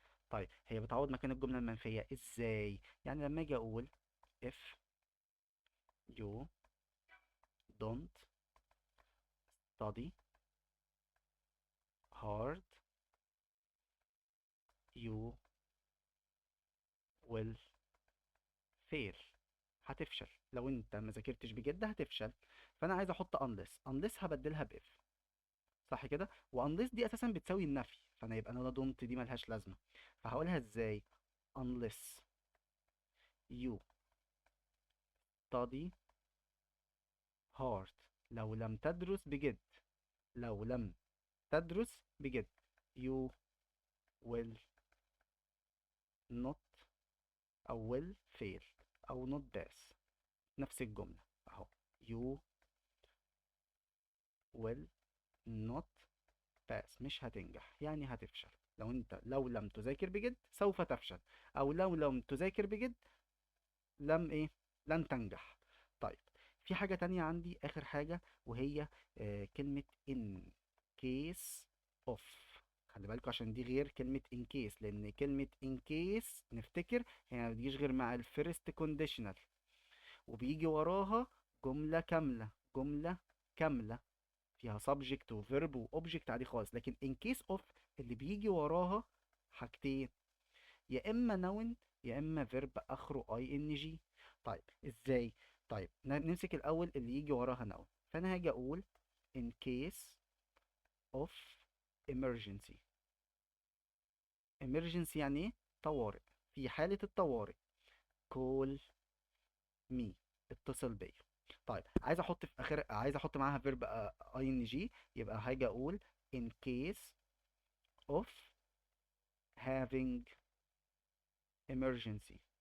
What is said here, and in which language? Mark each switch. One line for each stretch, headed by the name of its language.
Arabic: طيب هي بتعوض مكان الجملة المنفية ازاي؟ يعني لما اجي اقول
English: if you don't study hard you will fail.
Arabic: هتفشل لو انت ما ذاكرتش بجد هتفشل. فانا عايز احط unless هبدلها ب if. صح كده؟ وunless دي اساسا بتساوي النفي، فانا يبقى انا don't دي ملهاش لازمة. فهقولها ازاي؟
English: unless you study hard.
Arabic: لو لم تدرس بجد. لو لم تدرس بجد
English: you will not
Arabic: أو
English: will fail
Arabic: أو not pass. نفس الجملة أهو.
English: you will not pass
Arabic: مش هتنجح يعني هتفشل. لو انت لو لم تذاكر بجد سوف تفشل، أو لو لم تذاكر بجد لم ايه، لن تنجح. طيب في حاجة تانية عندي آخر حاجة، وهي كلمة in case of. خلي بالكوا عشان دي غير كلمة in case، لأن كلمة in case نفتكر هي ما بتجيش غير مع الفيرست conditional، وبيجي وراها جملة كاملة. جملة كاملة فيها subject و verb و object عادي خالص. لكن in case of اللي بيجي وراها حاجتين، يا اما noun يا اما verb اخره ing. طيب ازاي؟ طيب نمسك الاول اللي يجي وراها noun. فانا هاجي اقول
English: in case of emergency.
Arabic: emergency يعني ايه؟ طوارئ. في حالة الطوارئ
English: call me،
Arabic: اتصل بيا. طيب عايز احط في اخر، عايز احط معاها verb ing، يبقى هاجي اقول
English: in case of having emergency.